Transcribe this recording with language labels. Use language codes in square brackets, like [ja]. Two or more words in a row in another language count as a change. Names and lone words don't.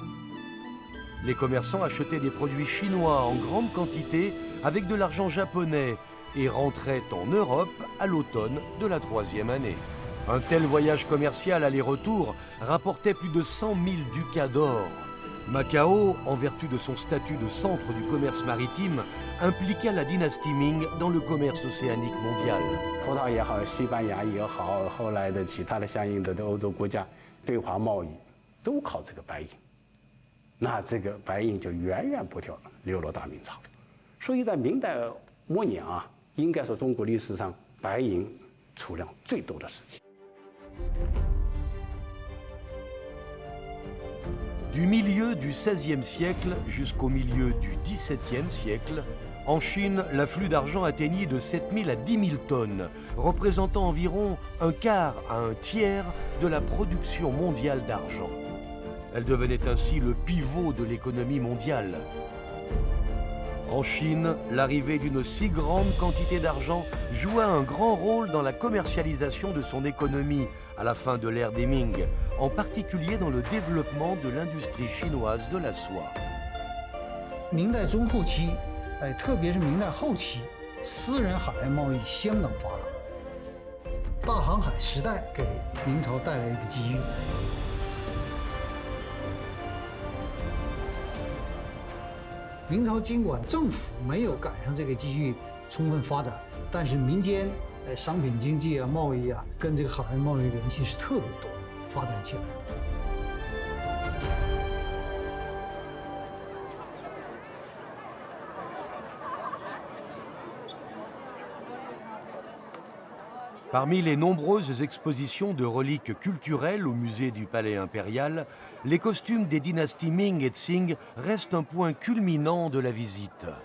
[fr] Les commerçants achetaient des produits chinois en grande quantité avec de l'argent japonais et rentraient en Europe à l'automne de la 3e année. Un tel voyage commercial aller-retour rapportait plus de 100 000 ducats d'or. Macao, en vertu de son statut de centre du commerce maritime, impliqua la dynastie Ming dans le commerce océanique mondial. [zh] 葡萄也好，西班牙也好，后来的其他的相应的欧洲国家对华贸易都靠这个白银，那这个白银就源源不断流入大明朝。所以在明代末年啊，应该说中国历史上白银储量最多的时期。 [fr] Du milieu du XVIe siècle jusqu'au milieu du XVIIe siècle, en Chine, l'afflux d'argent atteignit de 7 000 à 10 000 tonnes, représentant environ un quart à un tiers de la production mondiale d'argent. Elle devenait ainsi le pivot de l'économie mondiale. En Chine, l'arrivée d'une si grande quantité d'argent joua un grand rôle dans la commercialisation de son économie à la fin de l'ère des Ming, en particulier dans le développement de l'industrie chinoise de la soie. [zh] 明代中后期，特别是明代后期，私人海外贸易相当发达。大航海时代给明朝带来一个机遇。明朝尽管政府没有赶上这个机遇充分发展，但是民间商品经济啊、贸易啊，跟这个海外贸易联系是特别多，发展起来了。 [fr] Parmi les nombreuses expositions de reliques culturelles au musée du Palais impérial, les costumes des dynasties Ming et Qing restent un point culminant de la visite.